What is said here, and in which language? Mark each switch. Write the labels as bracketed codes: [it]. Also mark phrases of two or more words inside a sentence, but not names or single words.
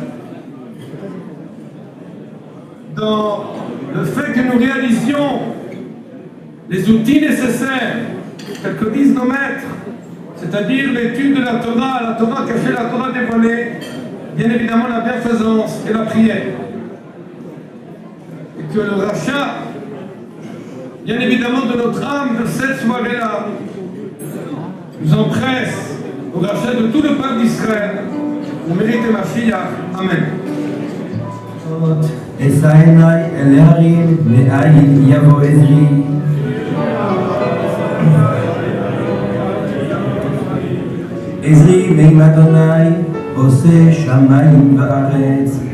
[fr] dans le fait que nous réalisions les outils nécessaires, tels que disent nos maîtres, c'est-à-dire l'étude de la Torah cachée, la Torah dévoilée, bien évidemment la bienfaisance et la prière. Et que le rachat, bien évidemment de notre âme, de cette soirée-là, nous empresse au rachat de tout le peuple d'Israël, au mérite de Mashiach. Amen. [he] אשא עיני אל ההרים מאין יבוא עזרי עזרי מעם אדוני עושה שמיים וארץ